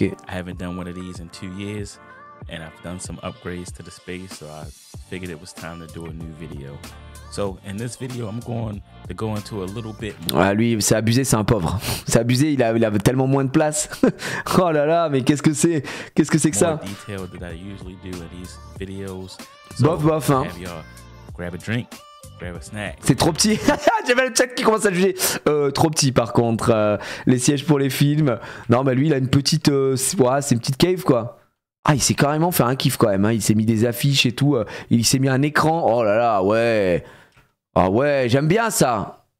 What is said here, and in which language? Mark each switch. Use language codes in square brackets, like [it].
[en] I haven't done one of these in 2 years, and I've done some upgrades to the space, so I figured it was time to do a new video. So in this video, I'm going to go into a little bit more. [fr] Ah, lui, c'est abusé, c'est un pauvre. C'est abusé, il a tellement moins de place. Oh là là, mais qu'est-ce que c'est que ça? [en] Detail that I usually do in these videos. [fr] Bof, hein. [en] Grab a drink, grab a snack. [fr] C'est trop petit. J'avais le chat qui commence à juger. Trop petit par contre. Les sièges pour les films. Non, mais lui, il a une petite. C'est une petite cave quoi. Ah, il s'est carrément fait un kiff quand même. Hein. Il s'est mis des affiches et tout. Il s'est mis un écran. Oh là là, ouais. Ah ouais, j'aime bien ça.